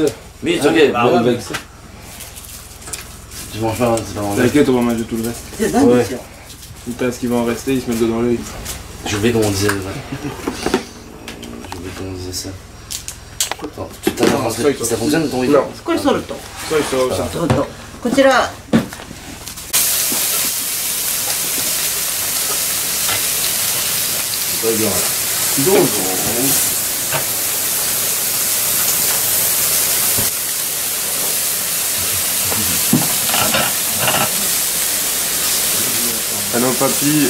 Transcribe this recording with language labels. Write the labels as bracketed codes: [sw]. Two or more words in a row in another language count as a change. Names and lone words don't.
[fr] Mais c'est ok. Bah, on va le vexer. Tu manges pas, c'est pas manger. T'inquiète, on va manger tout le reste. C'est dingue, Ouais. tiens. Putain, ce qui va en rester, ils se mettent dedans l'œil. J'ai oublié comment on disait. J'ai oublié comment on disait ça. Attends, ça fonctionne ton Non. [ja] これソルト。 [fr] Ça, il sort ça. [ja] ソルト。こちら。 [fr] C'est pas bien. [ja] どうぞ。 [fr] Allô papy.